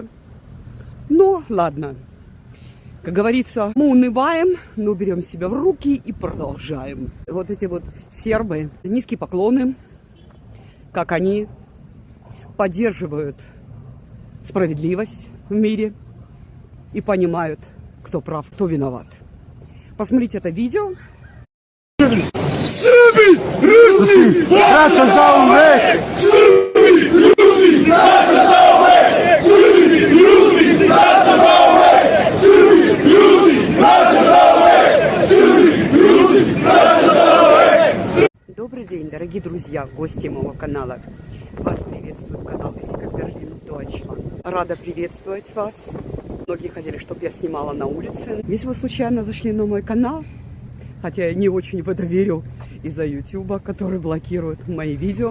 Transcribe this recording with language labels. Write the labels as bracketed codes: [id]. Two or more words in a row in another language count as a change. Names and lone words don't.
[ru] Но ладно, как говорится, мы унываем, но берем себя в руки и продолжаем. Вот эти вот сербы, низкие поклоны, как они поддерживают справедливость в мире и понимают, кто прав, кто виноват. Посмотрите это видео. [sr] Srbi, Rusi, braća zauvek! Srbi, Rusi, braća zauvek! Srbi, Rusi, braća zauvek! Srbi, Rusi, braća zauvek! Srbi, Rusi, braća zauvek! [ru] Добрый день, дорогие друзья, гости моего канала. Вас приветствует канал Эрика Берлин Deutschland. Рада приветствовать вас. Многие хотели, чтобы я снимала на улице. Если вы случайно зашли на мой канал, хотя я не очень в это верю из-за YouTube, который блокирует мои видео.